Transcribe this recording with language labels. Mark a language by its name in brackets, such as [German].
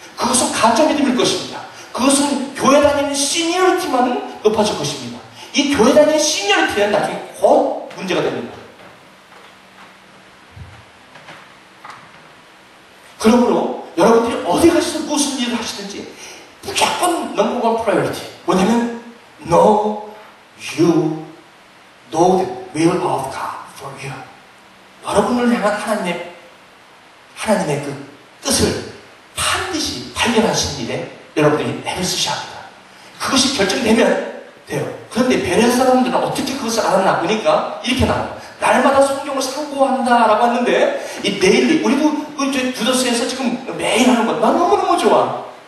[Korean] 그것은 가짜 믿음일 것입니다. 그것은 교회 다니는 시니어리티만은 높아질 것입니다. 이 교회 다니는 시니어리티는 나중에 곧 문제가 됩니다. 그러므로 여러분들이 어디 가셔서 무슨 일을 하시든지 무조건 넘버원 프라이어리티. 뭐냐면 [English] know the will of God for you. [Korean] 여러분을 향한 하나님의 그 뜻을 반드시 발견하신 일에 여러분들이 애를 쓰셔야 합니다. 그것이 결정되면 돼요. 그런데 베레아 사람들은 어떻게 그것을 알았나 보니까 이렇게 나와요. 날마다 성경을 상고한다라고 했는데 이 데일리, 우리도 두더스에서 지금 매일 하는 거 난 너무너무 좋아.